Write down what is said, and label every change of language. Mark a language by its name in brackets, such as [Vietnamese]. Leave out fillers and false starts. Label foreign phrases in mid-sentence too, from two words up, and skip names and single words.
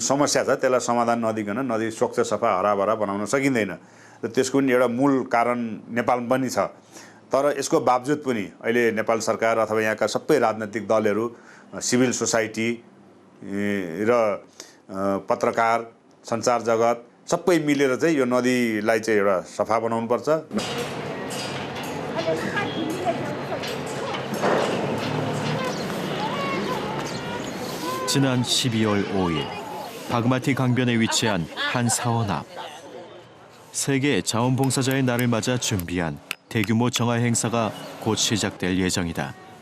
[Nepali] समस्या छ त्यसलाई समाधान नदिकन नदी स्वच्छ सफा हराभरा बनाउन सकिँदैन र त्यसको पनि एउटा मूल कारण नेपालमा पनि छ तर यसको बावजुद पनि अहिले नेपाल सरकार अथवा यहाँका सबै राजनैतिक दलहरू [English] civil society [Nepali] र पत्रकार सञ्चार जगत सबै मिलेर चाहिँ यो नदीलाई चाहिँ एउटा सफा बनाउनुपर्छ [Korean] 지난 12월 5일 바그마티 강변에 위치한 한 사원 앞 세계 자원봉사자의 날을 맞아 준비한 대규모 정화 행사가 곧 시작될 예정이다.